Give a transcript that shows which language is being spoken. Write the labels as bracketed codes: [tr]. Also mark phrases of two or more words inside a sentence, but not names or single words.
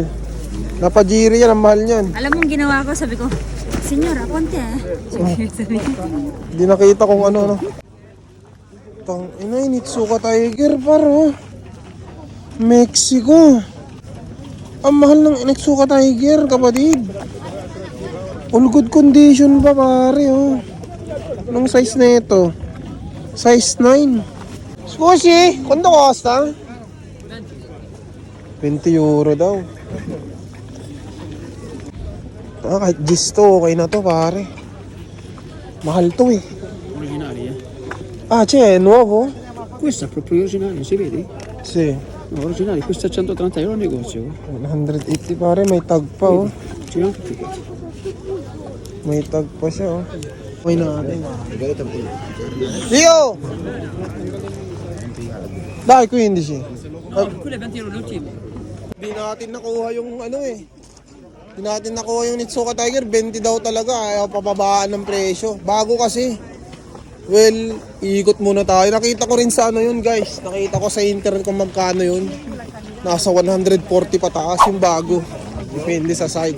[tl] Napajiri yan, ang mahal niyan. Alam mo ang ginawa ko, sabi ko, Senyora, ponte eh. Sabi ko. Hindi nakita kung ano. Tang ina, Nitsuka Tiger paro. Mexico. Ang mahal ng Nitsuka Tiger, kapatid. [en] All good condition [tl] pa pare oh. Anong size na ito? Size 9. [it] Scusi, quanto costa? 20 [tl] euro daw. Kahit gis to, okay na to pare. Mahal to eh. [it] Originale, Ah, c'è, è nuovo? Questo è proprio originale, si vede? Sì. No, originale, questo è 130 euro al negozio. [tl] 180 pare, may tag pa oh. [it] C'è anche il ticket. [tl] May tag pa siya oh. May natin. [it] Dio! Dai, 15. Quello è 20 euro l'ultimo. [tl] Hindi natin nakuha yung ano eh. Hindi natin nakuha yung Nitsuka Tiger, 20 daw talaga. Ayaw papabaan ng presyo. Bago kasi. Well, iikot muna tayo. Nakita ko rin sa ano yun guys. Nakita ko sa internet kung magkano yun. Nasa 140 pataas yung bago. Depende sa site.